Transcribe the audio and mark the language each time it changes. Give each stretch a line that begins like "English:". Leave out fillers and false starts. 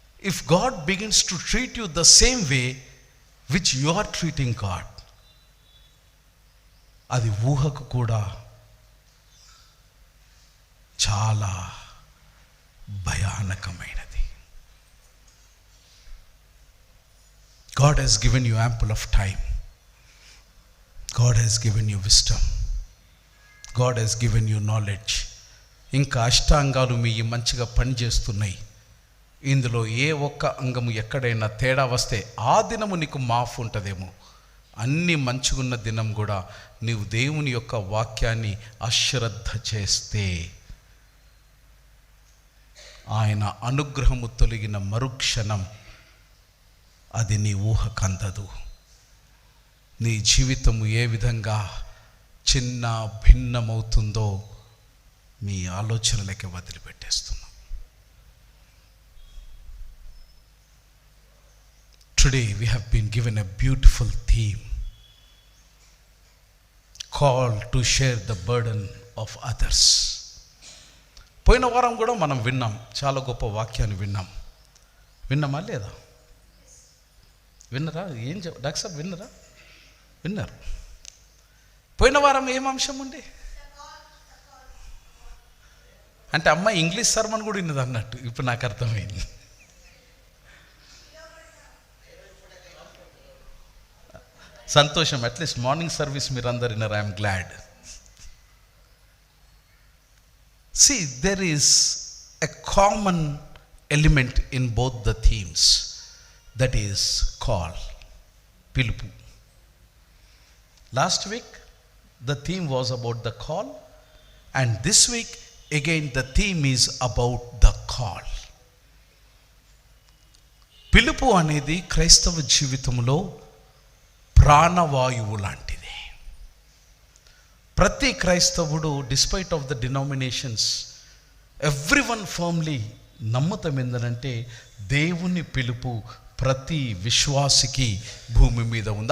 English: if God begins to treat you the same way which you are treating God,
Telugu: అది ఊహకు కూడా చాలా భయానకమైనది.
English: God has given you ample of time. God has given you wisdom. God has given you knowledge.
Telugu: ఇంకా అష్టాంగాలు మీ మంచిగా పనిచేస్తున్నాయి. ఇందులో ఏ ఒక్క అంగము ఎక్కడైనా తేడా వస్తే ఆ దినము నీకు మాఫ్ ఉంటుందేమో. అన్ని మంచిగున్న దినం కూడా నీవు దేవుని యొక్క వాక్యాన్ని అశ్రద్ధ చేస్తే ఆయన అనుగ్రహము తొలగిన మరుక్షణం అది నీ ఊహకందదు. నీ జీవితము ఏ విధంగా చిన్న భిన్నమవుతుందో మీ ఆలోచనలకే వదిలిపెట్టేస్తున్నాం.
English: Today we have been given a beautiful theme called to share the burden of others.
Telugu: పోయిన వారం కూడా మనం విన్నాం, చాలా గొప్ప వాక్యాన్ని విన్నామా లేదా? విన్నరా? ఏం డాక్టర్ సాబ్ విన్నరా? విన్నారు. పోయిన వారం ఏం అంశం ఉండే అంటే అమ్మాయి ఇంగ్లీష్ సర్మన్ కూడా విన్నది అన్నట్టు ఇప్పుడు నాకు అర్థమైంది. సంతోషం. అట్లీస్ట్ మార్నింగ్ సర్వీస్ మీరు అందరు విన్నారు.
English: I'm glad. See, there is a common element in both the themes, that is call, పిలుపు. Last week the theme was about the call, and this week again the theme is about the call.
Telugu: పిలుపు అనేది క్రైస్తవ జీవితంలో ప్రాణవాయువు లాంటిది. ప్రతి క్రైస్తవుడు
English: despite of the denominations everyone firmly
Telugu: నమ్మతం ఏంటంటే దేవుని పిలుపు ప్రతి విశ్వాసికి భూమి మీద ఉంది.